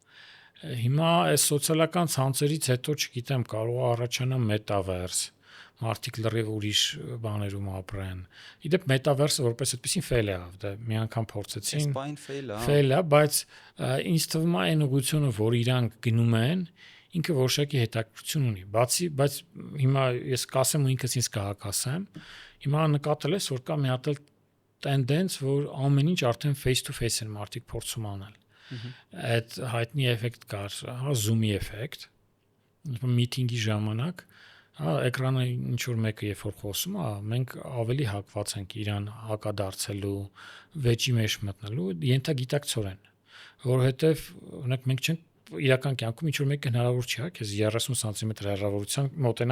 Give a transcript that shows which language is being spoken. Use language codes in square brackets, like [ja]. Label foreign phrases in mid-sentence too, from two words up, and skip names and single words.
[hy] Հիմա այս սոցիալական ցանցերից հետո, չգիտեմ, կարող է առաջանալ մետավերս, մարդիկ լրիվ ուրիշ բաներում ապրեն։ Իդեպ մետավերսը որպես այդպեսին ֆեյլ է ավ, դա մի անգամ փորձեցին։ Սպայն ֆեյլ է, բայց ինձ թվում է այն ուղղությունը, որ իրանք գնում են, ինքը որոշակի հետաքրքրություն ունի, բայց հիմա ես կասեմ ու ինքս ինձ կհակասեմ, հիմա նկատել ես, որ կա մի հատ տենդենց, որ ամեն ինչ արդեն [en] face to face [hy] են մարդիկ փորձում անել։ Այդ հայտնի էֆեկտ կար, հա, Zoom-ի էֆեկտ, միտինգի ժամանակ, հա, էկրանը ինչ որ մեկը երբ որ խոսում է, մենք ավելի հակված ենք իրան հակադարձելու, վեճի մեջ մտնելու, ենթագիտակցորեն, որովհետև օրինակ մենք չենք իրական կյանքում ինչ որ մեկը հնարավոր չի, հա, քեզ 30 սանտիմետր հեռավորության մոտենա